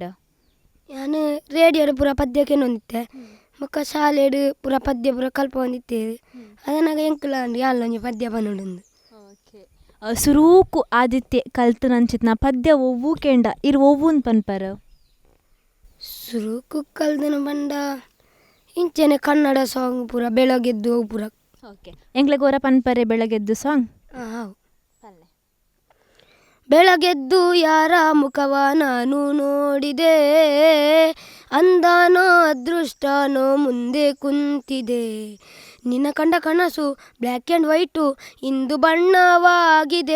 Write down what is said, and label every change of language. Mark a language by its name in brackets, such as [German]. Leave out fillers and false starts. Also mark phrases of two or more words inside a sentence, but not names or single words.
[Tulu] ನಾನು ರೇಡಿಯೋಡು ಪೂರ ಪದ್ಯಕ್ಕೆ ನೊಂದಿತ್ತೆ ಮೊಕ್ಕ ಶಾಲೆಡು ಪೂರ ಪದ್ಯ ಪೂರ ಕಲ್ಪ ಹೊಂದಿತ್ತೇರು ಅದನ್ನಾಗ ಎಂಕುಲ ಅಂಡು ಯಾಲೊಂಜಿ ಪದ್ಯ ಪನ್ನುಡುಂದು. ಸುರೂಕು ಆದಿತ್ಯ ಕಲ್ತು ನಂಚಿತ್ನ ಪದ್ಯ ಒವ್ವು ಕೇಂಡ ಇರು ಒವ್ವುನ್ ಪನ್ಪರ? ಸುರೂಕು ಕಲ್ದನ ಪಂಡ ಇಂಚೆನೆ ಕನ್ನಡ ಸಾಂಗ್ ಪೂರ ಬೆಳಗೆದ್ದು ಅವು ಪೂರ. ಓಕೆ. ಎಂಗ್ಲೆಗೋರ ಪನ್ಪರೆ ಬೆಳಗೆದ್ದು ಸಾಂಗ್? ಹೌದು. [Kannada] ಬೆಳಗೆದ್ದು ಯಾರ ಮುಖವ ನಾನು ನೋಡಿದೆ, ಅಂದಾನೋ ಅದೃಷ್ಟನೋ ಮುಂದೆ ಕುಂತಿದೆ, ನಿನ್ನ ಕಂಡ ಕನಸು [English] black and white [Kannada] ಇಂದು ಬಣ್ಣವಾಗಿದೆ.